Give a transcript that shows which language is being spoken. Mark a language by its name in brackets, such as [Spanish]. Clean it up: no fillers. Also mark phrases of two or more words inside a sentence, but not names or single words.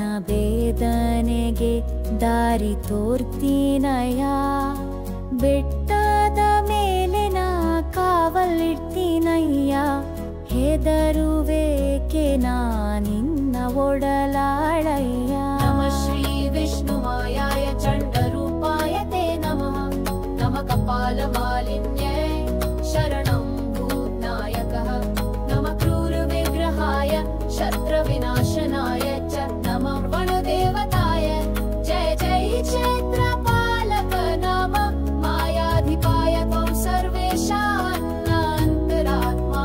[Kannada] ಬೇದನೆಗೆ ದಾರಿ ತೋರ್ತೀನಯ ಬೆಟ್ಟದ ಮೇಲೆ ನಾ ಕಾವಲಿಡ್ತೀನಯ್ಯ ಹೆದರುವೇಕೆ ನಾ ನಿನ್ನ ಒಡಲಾಳಯ್ಯ [Sanskrit] ನಮಃ ಶ್ರೀ ವಿಷ್ಣು ಮಾಯಾಯ ಚಂಡರೂಪಾಯ ತೇ ನಮಃ ನಮಃ ಕಪಾಲ ಮಾಲಿನ್ಯೇ ಶರಣಂ ಭೂತ್ನಾಯಕಃ शत्रविनाशनाय च नमः वनदेवताय जय जय क्षेत्रपालक नमः मायाधिपाय त्वं सर्वेशान्तरात्मा